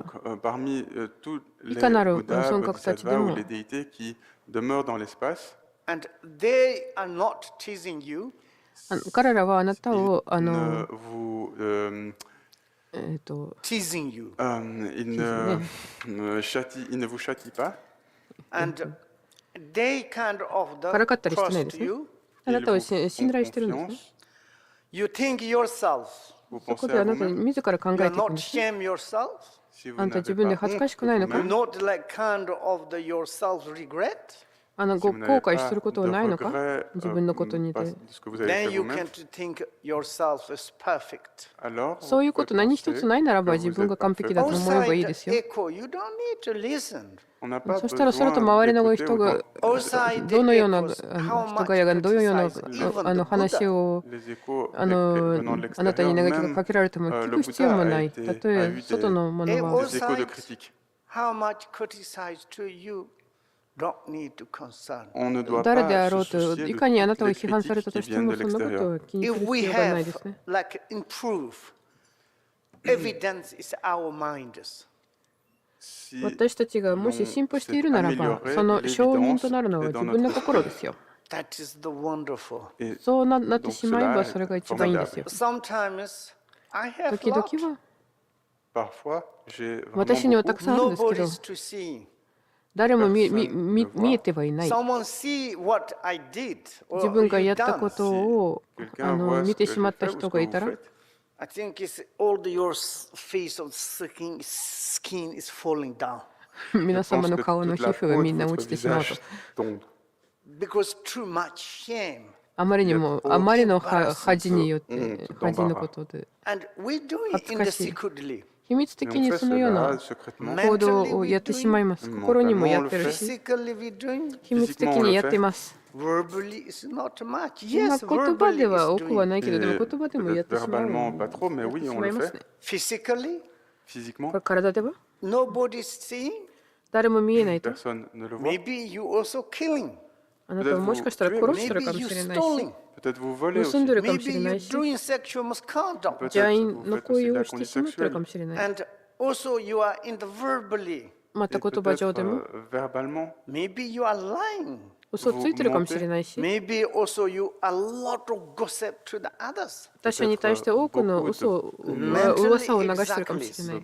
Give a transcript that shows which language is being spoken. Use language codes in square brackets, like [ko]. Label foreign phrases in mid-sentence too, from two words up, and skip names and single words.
[fr] Donc, parmi tous les [ja] いかなる [fr] Bouddhas, [ja] 尊格たちで [fr] Bodhisattvas [ja] も [fr] ou les déités qui demeurent dans l'espace, [en] And they are not teasing you. [ja] 彼らはあなたを [fr] ne vous, [en] Teasing you. [fr] Ils ne vous châtient pas. [en] And they kind of [ja] からかったりしてないで [en] trust [ja] すね。 [en] you. [ja] あなたを [fr] Ils [ja] 信 [fr] vous [ja] 頼 [fr] font [ja] してるんですね。 [fr] confiance. [en] You think yourself. [fr] Vous [ja] そこ [fr] pensez [ja] で [fr] à [ja] あなたに [fr] vous-même. [ja] 自ら考 [en] You [ja] え [en] are [ja] ていくん [en] not [ja] ですね。 [en] shame yourself. [fr] Si vous [ja] あんた [fr] n'avez [ja] 自分で [fr] pas [ja] 恥ずかし [fr] honte [ja] くないの [fr] de [ja] か [fr] vous-même, [en] Not like kind of the yourself regret. [ja] ご後 [fr] si vous n'avez [ja] 悔 [fr] pas [ja] することはないのか [fr] de regret, [ja] 自分のことに [fr] pas [ja] で。 [fr] de ce que vous avez [en] Then [fr] fait [en] you [fr] vous-même, [en] can think yourself is perfect. [fr] alors [ja] そういう [fr] vous [ja] こ [fr] pouvez [ja] と何一 [fr] penser [ja] つないなら [fr] que [ja] ば [fr] vous [ja] 自分 [fr] êtes [ja] が完璧 [fr] parfait. [ja] だと思えばいい [en] Outside [ja] ですよ。 [en] echo, you don't need to listen. [fr] On n'a pas [ja] そしたらそれと [fr] besoin [ja] 周りの [fr] d'écouter [ja] 人が [en] Outside [ja] どのような [en] echoes, how [ja] 人 [en] much [ja] がやがどのような [en] criticize even the [ja] 話 [en] Buddha. [ja] を [fr] les échos [ja] あ [fr] venant de [ja] なたに [fr] l'extérieur. [ja] 嘆きが [fr] Même [ja] かけられても聞く必要もない。たとえ外のものは [fr] des échos de critiques. [en] How much criticize to you don't need to concern. [fr] On ne doit [ja] 誰で [fr] pas [ja] あろ [fr] se [ja] うと [fr] soucier [ja] い [fr] de [ja] かにあな [fr] toutes [ja] たを [fr] les [ja] 批判され [fr] critiques [ja] たと [fr] qui [ja] して [fr] viennent [ja] も [fr] de [ja] そんなこと [fr] l'extérieur. [ja] は気にす [en] If [ja] る [en] we [ja] 必要がない [en] have [ja] ですね。 [en] like improve, evidence is our minds. [fr] Si [ja] 私たちがもし進歩しているならば、その証人となるのは自分の心ですよ。 [en] That is the wonderful. [fr] et [ja] そうなって [fr] donc [ja] しまえ [fr] cela [ja] ば [fr] est [ja] それが一番いいですよ。 [en] Sometimes I have [ja] 時々 [en] lot. [ja] は [fr] parfois j'ai [ja] 私には [fr] vraiment [ja] たくさんあるんですけど、 [en] Nobody's to see. [ja] 誰も見えてはいない。 [en] Someone see what I did [ja] 自 [en] or [ja] 分が [en] you [ja] やった [en] done. [ja] ことを [fr] quelqu'un voit [ja] 見 [fr] ce [ja] て [fr] que [ja] しまっ [fr] j'ai [ja] た [fr] fait ou [ja] 人 [fr] ce [ja] が [fr] que [ja] い [fr] vous [ja] たら、 [fr] faites. [en] I think it's all your face of skin is falling down [ja] 皆 [fr] Je [ja] 様 [fr] pense [ja] の [fr] que [ja] 顔の [fr] toute [ja] 皮 [fr] la [ja] 膚が [fr] peau [ja] み [fr] de [ja] んな [fr] votre [ja] 落ちてしまうと。 [fr] visage tombe. [en] because too much shame. [ja] あまりにも、あまりの恥によって、恥のことで。 [en] And we do it in the secretly. [ja] 秘密的にそのような [fr] secrètement. [ja] 行動をやってしまいます。心にもやってるし、 [en] Physically we doing. [ja] 秘密的にやってます。 [en] Verbally is not much. [ja] まあ [en] Yes, [ja] 言葉で [en] verbally [ja] は [en] is [ja] 多くは [en] doing. [ja] ないけど、でも言葉でもやってしまう。 [fr] Verbalement pas trop, mais [ja] やっ [fr] oui, [ja] てし [fr] on [ja] まい [fr] le [ja] ます [fr] fait. [ja] ね。 [en] Physically, [fr] Physiquement, [ja] 体では [en] nobody's seeing. [ja] 誰も見えないと。 [fr] personne ne le voit. [en] Maybe you also killing. [ja] あなたはもしかしたら殺してるかも [en] Maybe [ja] し [en] you [ja] れないし、 [en] stealing. [ja] 盗んでるかもしれないし、邪淫の行為をしてしまってるかもしれない。また言葉上でも嘘ついてるかもしれないし、他者に対して多くの噂を流してるかもしれない。